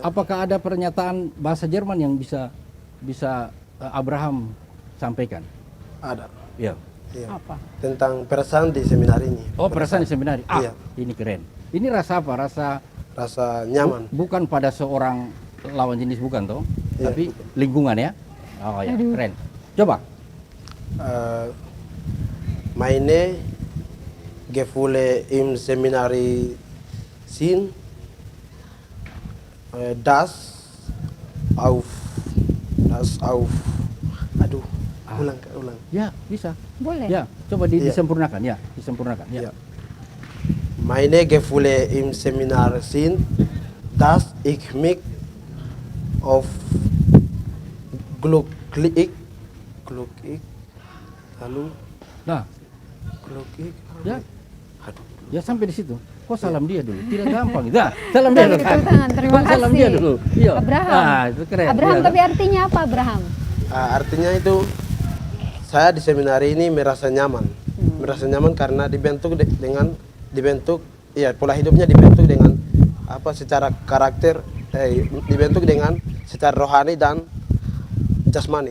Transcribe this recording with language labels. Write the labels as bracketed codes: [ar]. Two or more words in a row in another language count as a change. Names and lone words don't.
[id] Apakah ada pernyataan bahasa Jerman yang bisa Abraham sampaikan? Ada. Iya. Iya. Apa? Tentang perasaan di seminar ini. Oh, perasaan di seminari. Iya. Ini keren. Ini rasa apa? Rasa nyaman. Bukan pada seorang lawan jenis bukan toh, Iya. tapi lingkungan ya. Oh ya, keren. Coba. [de] Meine Gefühle im Seminari sind das auf [id] aduh ulang. Ya, bisa. Boleh. Ya, coba Iya. disempurnakan ya, disempurnakan ya. Ja. [de] Meine Gefühle im Seminar sind, dass ich mich auf glücklich, [id] lalu Nah, glücklich, ya, aduh, ya sampai di situ. Kok salam dia dulu? Tidak gampang. Nah, salam dia dulu. Tepuk tangan, terima kasih. Salam dia dulu. Iya. Abraham. Ah, itu keren. Abraham, Iya. tapi artinya apa Abraham? Artinya itu saya di seminar ini merasa nyaman karena dibentuk pola hidupnya dibentuk dengan secara karakter, dibentuk dengan secara rohani dan jasmani.